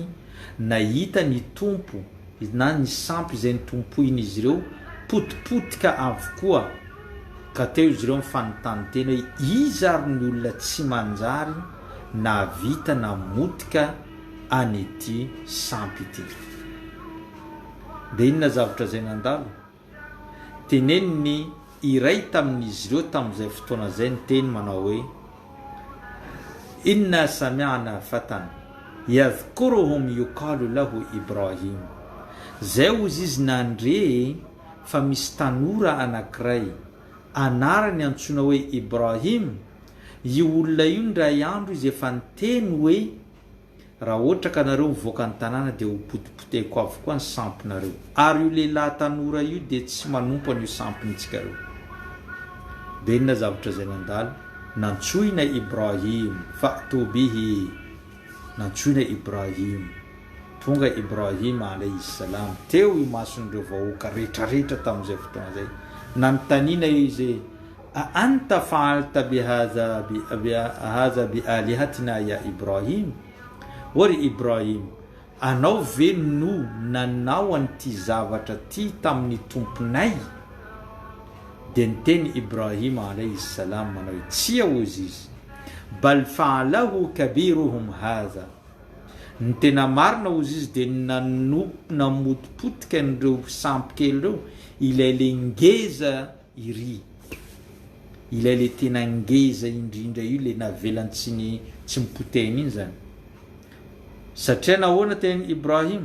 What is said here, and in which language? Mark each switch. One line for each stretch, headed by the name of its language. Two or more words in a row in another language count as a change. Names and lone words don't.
Malagasy: nahita ny tompo na ny sampy izay nitompoiny izy ireo potipotika avokoa ka teo izy ireo mifanontany tena hoe iza ary ny olona tsy manjary na vita na motika anyity sampy ity dia inona zavatra zay nandalo teneniny iray tamin'izy ireo tamin'izay fotoana zay ny teny manao hoe
Arabic: إنا سمعنا فتى يذكرهم يقال له إبراهيم
Malagasy: zay ozy izy nandre fa misy tanora anankiray anarany antsoina hoe Ibrahim. Io olona io ndray andro izy efa niteny hoe raha ohatra ka nareo mivoaka ny tanàna dia ho potipoteko avokoa ny sampinareo. Ary io lehilahy tanora io dia tsy manompo an'io sampintsika reo. Dia inona zavatra zay nandalo? Nantsoina Ibrahim,
Arabic: فأتوا به,
Malagasy: nantsoina Ibrahim. Tonga Ibrahim
Arabic: عليه السلام
Malagasy: teo imason'ireo vahoaka rehetrarehetra tamin'izay fotoana zay. Nanontaniana izy,
Arabic: أأنت فعلت هذا بآلهتنا يا إبراهيم?
Malagasy: Ory Ibrahim, anao ve no nanao an'ity zavatra ty tamin'ny tomponay? Dia niteny Ibrahim
Arabic: عليه السلام
Malagasy: manao hoe tsia ozy izy,
Arabic: بل فعله كبيرهم هذا.
Malagasy: Ny tena marina ozy izy dia namotipotika an'ireo sampikely reo ilay le ngeza iry, ilay le tena ngeza indrindra io le navelany tsy mipotehiny iny zany. Satria nahoana teny Ibrahim?